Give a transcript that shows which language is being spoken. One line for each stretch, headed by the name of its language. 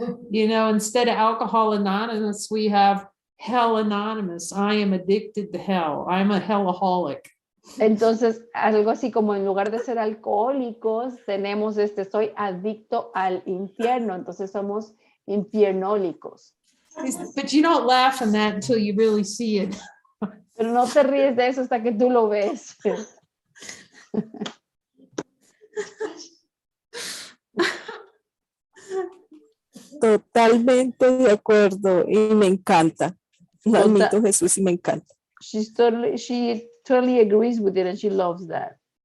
English: You know, instead of Alcohol Anonymous, we have Hell Anonymous. I am addicted to hell. I'm a hellaholic.
Spanish: Entonces, algo así como en lugar de ser alcohólicos, tenemos soy adicto al infierno. Entonces somos infiernólicos.
English: But you don't laugh in that until you really see it.
Spanish: Pero no te ríes de eso hasta que tú lo ves. Totalmente de acuerdo y me encanta. Lo admito, Jesús, y me encanta.
English: She totally agrees with it and she loves that.